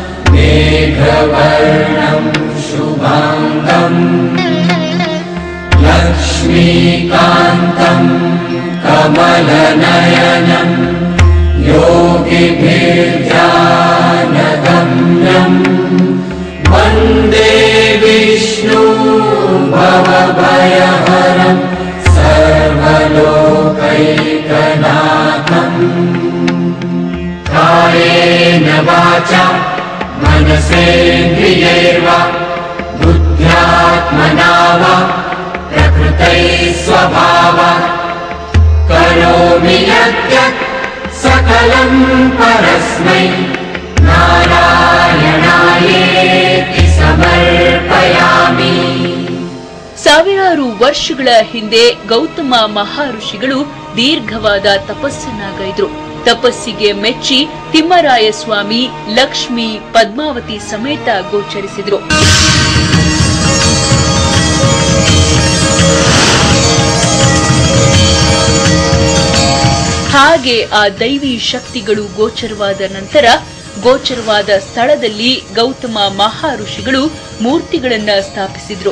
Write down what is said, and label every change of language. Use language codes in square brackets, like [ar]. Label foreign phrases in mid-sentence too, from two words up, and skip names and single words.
[sa] ಮೇಘವರ್ಣಂ ಶುಭಾಂಗಂ ಲಕ್ಷ್ಮೀಕಾಂತಂ ಕಮಲನಯನಂ ಯೋಗಿಭಿರ್ಧ್ಯಾನಗಮ್ಯಂ ವಂದೇ ವಿಷ್ಣು ಭವಭಯಹರಂ ಸರ್ವಲೋಕೈಕನಾಥಂ. ಕಾಯೇನ ವಾಚಾ मनसेन्द्रियैर्वा बुद्ध्यात्मना वा प्रकृतै स्वभावात् करोमि यद्यत् सकलं परस्मै नारायणायेति समर्पयामि. [kn] ಸಾವಿರಾರು ವರ್ಷಗಳ ಹಿಂದೆ ಗೌತಮ ಮಹರ್ಷಿಗಳು ದೀರ್ಘವಾದ ತಪಸ್ಸನ್ನಾಗೈದ್ರು. ತಪಸ್ಸಿಗೆ ಮೆಚ್ಚಿ ತಿಮ್ಮರಾಯ ಸ್ವಾಮಿ ಲಕ್ಷ್ಮಿ ಪದ್ಮಾವತಿ ಸಮೇತ ಗೋಚರಿಸಿದ್ರು. ಹಾಗೆ ಆ ದೈವಿ ಶಕ್ತಿಗಳು ಗೋಚರವಾದ ನಂತರ ಗೋಚರವಾದ ಸ್ಥಳದಲ್ಲಿ ಗೌತಮ ಮಹರ್ಷಿಗಳು ಮೂರ್ತಿಗಳನ್ನ ಸ್ಥಾಪಿಸಿದ್ರು.